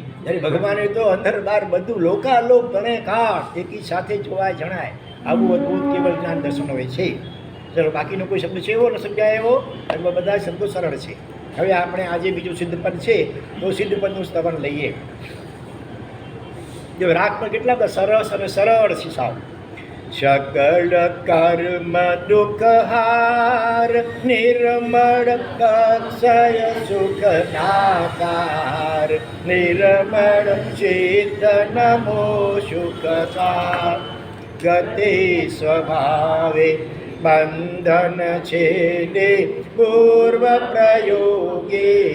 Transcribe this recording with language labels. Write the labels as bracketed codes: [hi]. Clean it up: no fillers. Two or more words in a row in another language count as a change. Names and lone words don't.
[gu] જ્યારે ભગવાને તો અંદર બહાર બધું લોકાલોક ત્રણેય કાળ એકી સાથે જોવાય જણાય. આવું અદભુત કેવલ જ્ઞાન દર્શન હોય છે. ચલો, બાકીનો કોઈ શબ્દ છે એવો ન સમજાય એવો? એમાં બધા શબ્દો સરળ છે. હવે આપણે આજે બીજું સિદ્ધપદ છે તો સિદ્ધપદનું સ્તવન લઈએ. જો રાગ પર કેટલા બધા સરસ અને સરળ છે સાવ. સકલ કર્મ દુખ હાર નિર્મલ અક્ષય સુખ દાતાર નિર્મલ ચિત્ત નમો સુખસાર ગતિ સ્વભાવે બંધન છેદે પૂર્વ પ્રયોગે